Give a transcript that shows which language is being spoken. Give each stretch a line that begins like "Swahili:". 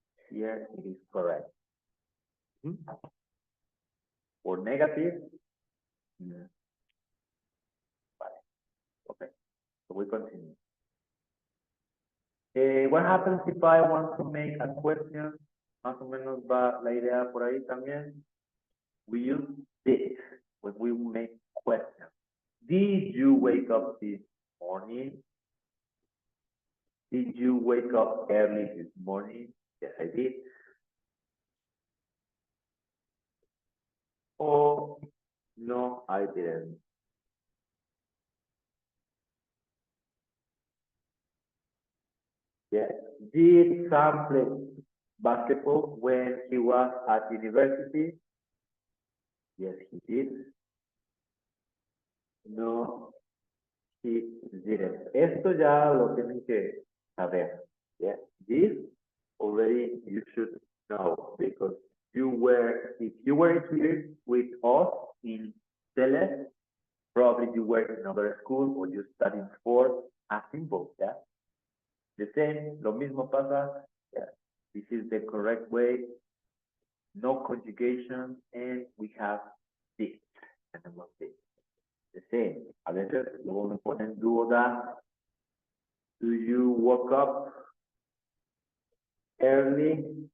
English: Here it is correct. For negative. Okay. So we continue. What happens if I want to make a question?
Spanish: Más o menos va la idea por ahí también.
English: We use did when we make questions. Did you wake up this morning? Did you wake up early this morning? Yes, I did. Oh, no, I didn't. Yeah. Did Sam play basketball when he was at university? Yes, he did. No, he didn't.
Spanish: Esto ya lo tienen que saber.
English: Yeah. This already you should know because if you were here with us in Celeste, probably you were in another school or you studied sport, as simple, yeah. The same,
Spanish: lo mismo pasa,
English: yeah. This is the correct way, no conjugation, and we have this,
Spanish: tenemos
English: this. The same,
Spanish: a veces luego me ponen duda,
English: do you wake up early?